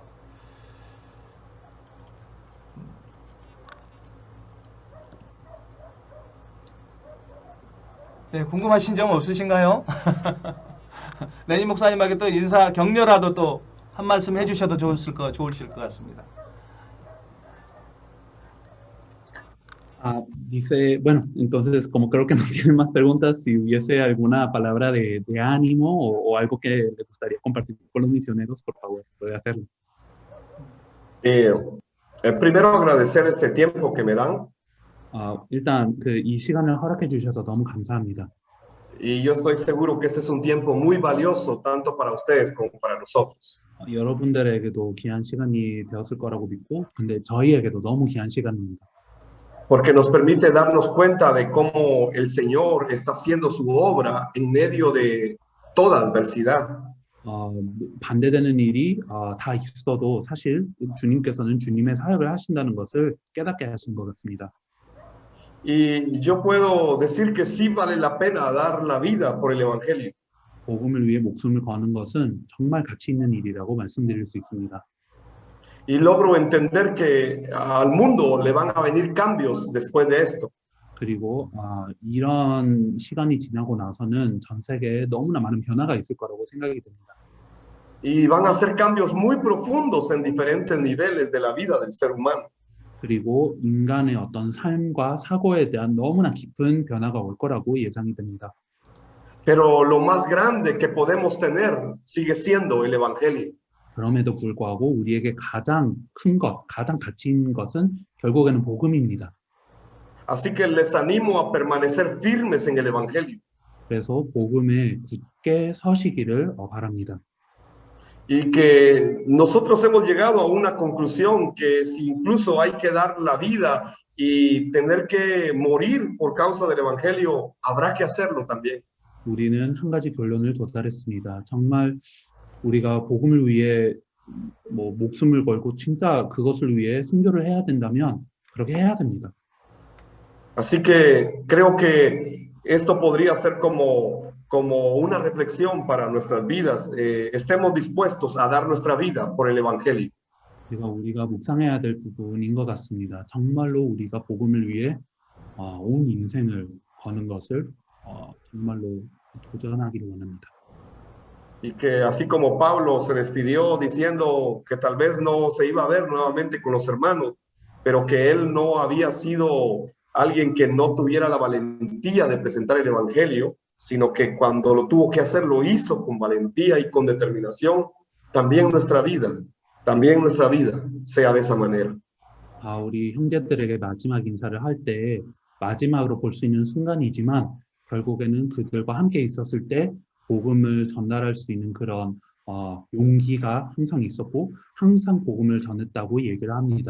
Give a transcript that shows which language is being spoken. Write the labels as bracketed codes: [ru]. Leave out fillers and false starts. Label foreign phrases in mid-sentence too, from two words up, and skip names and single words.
[ko] 네, 궁금하신 점 없으신가요? 레닌 목사님에게 또 인사 격려라도 또 한 말씀 해주셔도 좋으실 것 같습니다. [es] Dice, bueno, entonces como creo que no tienen más preguntas, si hubiese alguna palabra de ánimo o algo que le gustaría compartir con los misioneros, por favor, puede hacerlo. Primero agradecer este tiempo que me dan. [ko] 일단 이 시간을 허락해 주셔서 너무 감사합니다. [es] Y yo estoy seguro que este es un tiempo muy valioso tanto para ustedes como para nosotros. [ko] 여러분들에게도 귀한 시간이 되었을 거라고 믿고, 근데 저희에게도 너무 귀한 시간입니다. [es] Porque nos permite darnos cuenta de cómo el Señor está haciendo su obra en medio de toda adversidad. [ko] 반대되는 일이 다 있어도 사실 주님께서는 주님의 사역을 하신다는 것을 깨닫게 하신 것 같습니다. [es] Y yo puedo decir que sí vale la pena dar la vida por el Evangelio. [ko] 복음을 위해 목숨을 거는 것은 정말 가치 있는 일이라고 말씀드릴 수 있습니다. [es] Y logro entender que al mundo le van a venir cambios después de esto. [ko] 그리고 이런 시간이 지나고 나서는 전 세계에 너무나 많은 변화가 있을 거라고 생각이 듭니다. [es] Y van a ser cambios muy profundos en diferentes niveles de la vida del ser humano. [ko] 그리고 인간의 어떤 삶과 사고에 대한 너무나 깊은 변화가 올 거라고 예상이 됩니다. [es] Pero lo más grande que podemos tener sigue siendo el Evangelio. [ko] 그럼에도 불구하고 우리에게 가장 큰 것, 가장 가치 있는 것은 결국에는 복음입니다. [es] Así que les animo a permanecer firmes en el Evangelio. [ko] 그래서 복음에 굳게 서시기를 바랍니다. [es] Y que nosotros hemos llegado a una conclusión que si incluso hay que dar la vida y tener que morir por causa del Evangelio, habrá que hacerlo también. [ko] 우리는 한 가지 결론을 도달했습니다. 정말 우리가 복음을 위해 목숨을 걸고 진짜 그것을 위해 순교를 해야 된다면 그렇게 해야 됩니다. [es] Así que creo que esto podría ser como una reflexión para nuestras vidas. Estemos dispuestos a dar nuestra vida por el Evangelio. [ko] 우리가 묵상해야 될 부분인 것 같습니다. 정말로 우리가 복음을 위해 온 인생을 거는 것을 정말로 도전하기를 원합니다. [es] Y que así como Pablo se despidió diciendo que tal vez no se iba a ver nuevamente con los hermanos, pero que él no había sido alguien que no tuviera la valentía de presentar el Evangelio, sino que cuando lo tuvo que hacer lo hizo con valentía y con determinación. También nuestra vida sea de esa manera. [ko] 우리 형제들에게 마지막 인사를 할 때 마지막으로 볼 수 있는 순간이지만 결국에는 그들과 함께 있었을 때 복음을 전달할 수 있는 그런 용기가 항상 있었고 항상 복음을 전했다고 얘기를 합니다.